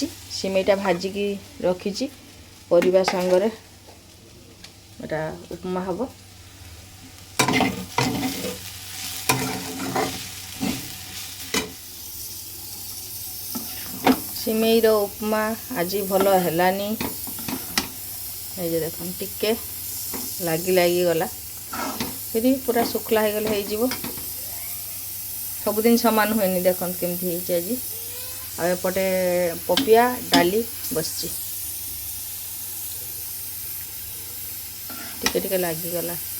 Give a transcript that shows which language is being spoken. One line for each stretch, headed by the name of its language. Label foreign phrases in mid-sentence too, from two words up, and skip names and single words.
Odia: ସିମେଇଟା ଭାଜିକି ରଖିଛି ପରିବା ସାଙ୍ଗରେ। ଏଟା ଉପମା ହେବ। ସିମେଇର ଉପମା ଆଜି ଭଲ ହେଲାନି।
Bangla: এই যে দেখুন
Odia: ଟିକେ ଲାଗିଗଲା, ଫିରି ପୁରା ଶୁଖିଲା ହେଇଗଲେ ହେଇଯିବ। ସବୁଦିନ ସମାନ ହୁଏନି, ଦେଖନ୍ତୁ କେମିତି ହେଇଛି ଆଜି। ଆଉ ଏପଟେ ପପିଆ ଡାଲି ବସିଛି, ଟିକେ ଲାଗିଗଲା।